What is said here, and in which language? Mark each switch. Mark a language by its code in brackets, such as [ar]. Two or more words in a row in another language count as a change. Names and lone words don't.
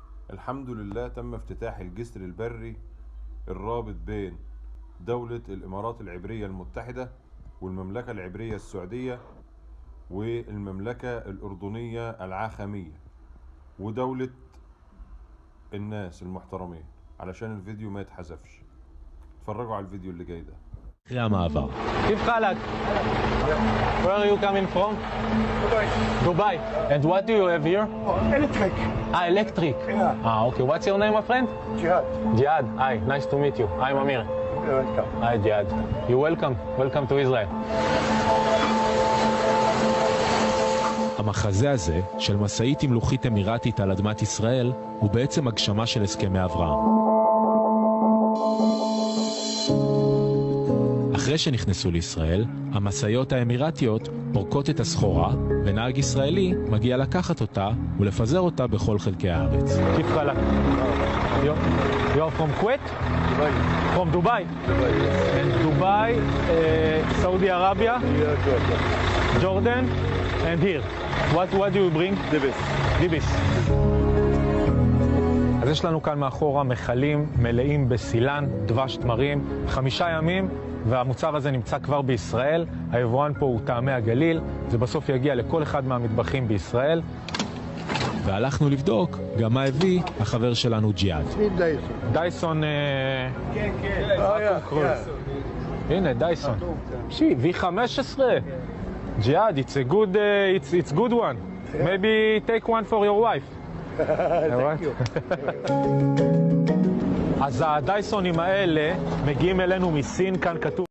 [ar] الحمد لله تم افتتاح الجسر البري الرابط بين دولة الإمارات العبرية المتحدة والمملكة العبرية السعودية والمملكة الأردنية العاخمية ودولة الناس المحترمين، علشان الفيديو ما يتحذفش. اتفرجوا على الفيديو اللي جاي ده. [he] אחרי המעבר. [ar] كيف حالك? [en] Where are you coming from? Dubai. And what do you have here? Electric. Electric. Yeah. Okay. What's your name, my friend? Jihad. Jihad. Hi. Nice to meet you. I'm Amir. You're welcome. Hi, Jihad. You're welcome. Welcome to Israel. [he] המחזה הזה של משאית עם לוחית אמירתית על אדמת ישראל הוא בעצם הגשמה של הסכמי אברהם. אחרי שנכנסו לישראל, המשאיות האמירתיות פורקות את הסחורה, ונהג ישראלי מגיע לקחת אותה ולפזר אותה בכל חלקי הארץ. [ar] كيف حالك? [en] You're from Kuwait? Dubai. From Dubai. Dubai. And Dubai, Saudi Arabia, Yeah, Jordan, and here. What do you bring? Dibis. [he] דיביס. אז יש לנו כאן מאחורה מחלים מלאים בסילן, דבש תמרים, 5 ימים, והמוצר הזה נמצא כבר בישראל. היבואן פה הוא טעמי הגליל, זה בסוף יגיע לכל אחד מהמטבחים בישראל. והלכנו לבדוק גם מה הביא החבר שלנו ג'יהאד. דייסון, כן. כן. הנה דייסון. V15. ג'יהאד, [en] it's good one. Maybe take one for your wife. Thank you. [he] אז הדייסונים האלה מגיעים אלינו מסין, כאן כתוב